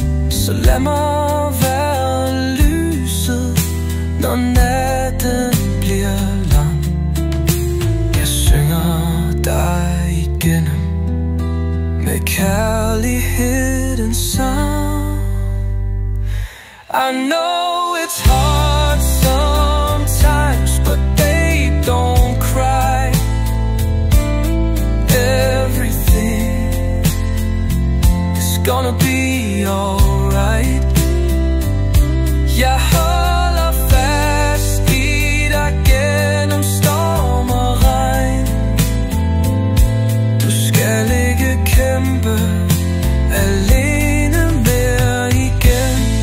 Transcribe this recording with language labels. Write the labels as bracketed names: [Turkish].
[Danish] Så lad mig være lyset, når natten bliver lang. Jeg synger dig igennem med kærlighedens sang. [English] I know it's hard sometimes, but babe, don't cry. Everything is gonna be alright. [Danish] Jeg holder fast i dig gennem storm og regn. Du skal ikke kæmpe alene mere igen.